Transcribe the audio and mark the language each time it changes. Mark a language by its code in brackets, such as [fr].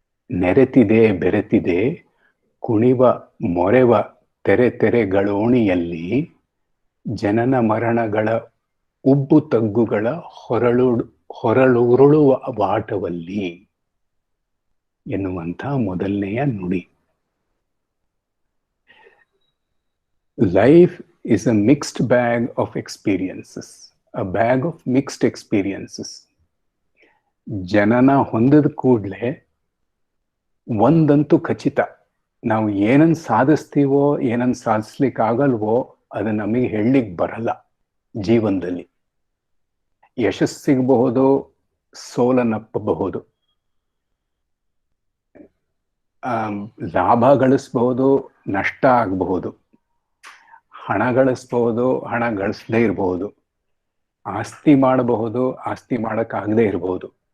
[kn] ನೆರೆತಿದೆ ಬೆರೆತಿದೆ ಕುಣಿವ ಮೊರೆವ ತೆರೆ ತೆರೆಗಳೋಣಿಯಲ್ಲಿ, ಜನನ ಮರಣಗಳ ಉಬ್ಬು ತಗ್ಗುಗಳ ಹೊರಳುರುಳುವ ವಾಟವಲ್ಲಿ ಎನ್ನುವಂಥ ಮೊದಲನೆಯ ನುಡಿ. [en] Life is a mixed bag of experiences, a bag of mixed experiences. [kn] ಜನನ ಹೊಂದಿದ ಕೂಡಲೇ ಒಂದಂತೂ ಖಚಿತ, ನಾವು ಏನನ್ನು ಸಾಧಿಸ್ತೀವೋ ಏನನ್ನು ಸಾಧಿಸ್ಲಿಕ್ಕೆ ಆಗಲ್ವೋ ಅದು ನಮಗೆ ಹೇಳಲಿಕ್ಕೆ ಬರಲ್ಲ. ಜೀವನದಲ್ಲಿ ಯಶಸ್ಸು ಸಿಗಬಹುದು, ಸೋಲನ್ನಪ್ಪಬಹುದು, ಲಾಭ ಗಳಿಸಬಹುದು, ನಷ್ಟ ಆಗಬಹುದು, ಹಣ ಗಳಿಸಬಹುದು, ಹಣ ಗಳಿಸದೇ ಇರಬಹುದು, ಆಸ್ತಿ ಮಾಡಬಹುದು, ಆಸ್ತಿ ಮಾಡಕ್ಕಾಗದೇ ಇರಬಹುದು.